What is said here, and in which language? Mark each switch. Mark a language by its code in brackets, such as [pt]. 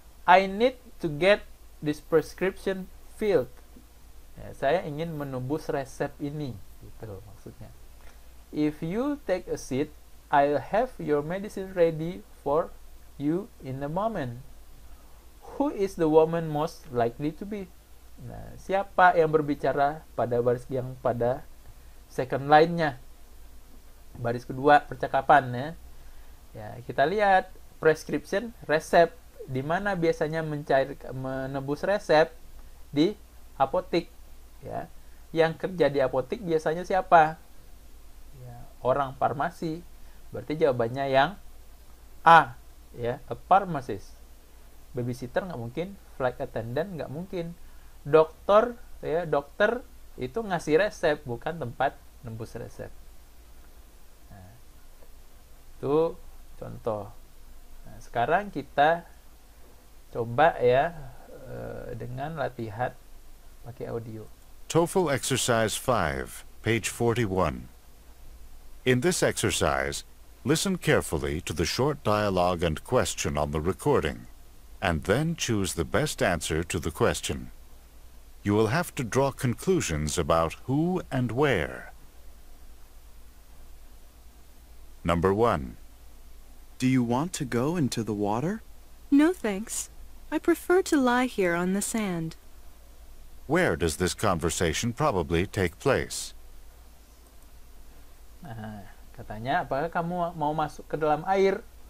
[en] I need to get this prescription filled. [id] Ya, saya ingin menembus resep ini, gitu maksudnya. [en] If you take a seat, I'll have your medicine ready for you in a moment. Who is the woman most likely to be? [id] Nah, siapa yang berbicara pada baris yang pada second line-nya? Baris kedua percakapan ya. Ya, kita lihat prescription, resep. Di mana biasanya menebus resep? Di apotik. Ya. Yang kerja di apotik biasanya siapa? Ya, orang farmasi. Berarti jawabannya yang A. Ya, a pharmacist. Babysitter nggak mungkin, flight attendant nggak mungkin. Dokter, ya, dokter itu ngasih resep, bukan tempat nembus resep. Nah, itu contoh. Nah, sekarang kita coba ya dengan latihan pakai audio. [en] TOEFL Exercise 5, page 41. In this exercise, listen carefully to the short dialogue and question on the recording, and then choose the best answer to the question. You will have to draw conclusions about who and where. Number 1. Do you want to go into the water? No, thanks. I prefer to lie here on the sand. Where does this conversation probably take place? [id] Nah, katanya, apakah kamu mau masuk ke dalam air?